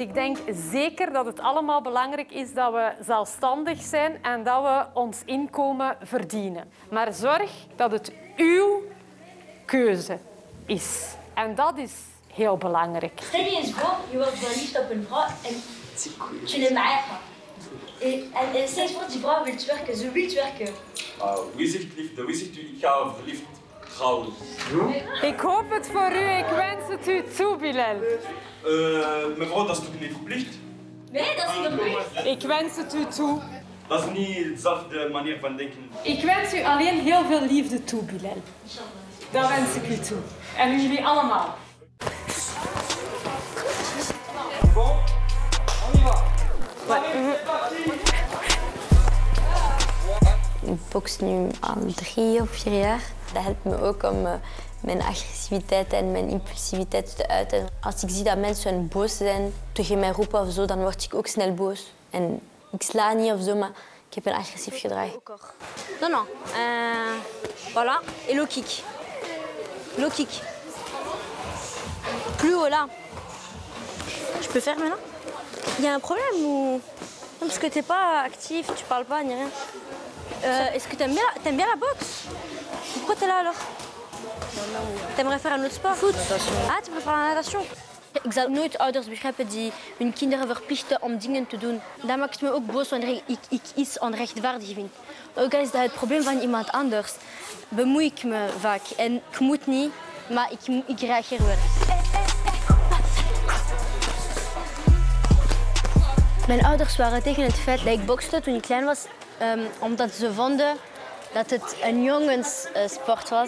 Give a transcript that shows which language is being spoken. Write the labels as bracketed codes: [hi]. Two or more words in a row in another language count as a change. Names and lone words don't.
[nl] Ik denk zeker dat het allemaal belangrijk is dat we zelfstandig zijn en dat we ons inkomen verdienen. Maar zorg dat het uw keuze is. En dat is heel belangrijk. Stel je eens voor, je wordt verliefd op een vrouw en [fr] tu n'aimes rien. [nl] En steeds voor die vrouw wil werken, ze wil werken. Wie zegt liefde? Wie zegt u, ik ga verliefd trouwen? Ik hoop het voor u. Ik wens het u toe, Bilal. Mevrouw, dat is toch niet verplicht? Nee, dat is niet verplicht. Ik wens het u toe. Dat is niet dezelfde manier van denken. Ik wens u alleen heel veel liefde toe, Bilal. Dat wens ik u toe. En jullie allemaal. [fr] Bon, on y va. [nl] Ik boks nu al 3 of 4 jaar. Dat helpt me ook om mijn agressiviteit en mijn impulsiviteit te uiten. Als ik zie dat mensen boos zijn, tegen mij roepen of zo, dan word ik ook snel boos. En ik sla niet of zo, maar ik heb een agressief gedrag. [fr] Non, non. Voilà. Et [en] low kick. Low kick. [fr] Plus haut là. Je peux faire maintenant? Il y a un problème ou... Non, parce que t'es pas actif, tu parles pas ni rien. Est-ce que t'aimes bien la boxe? Pourquoi t'es là alors? T'aimerais faire un autre sport? Foot. Ah, tu préfères la natation? [nl] Ik zal nooit ouders begrijpen die hun kinderen verplichten om dingen te doen. Dat maakt me ook boos wanneer ik iets onrechtvaardig vind. Ook al is dat het probleem van iemand anders, bemoei ik me vaak. En ik moet niet, maar ik reageer wel. Mijn ouders waren tegen het feit dat ik bokste toen ik klein was, omdat ze vonden dat het een jongenssport was.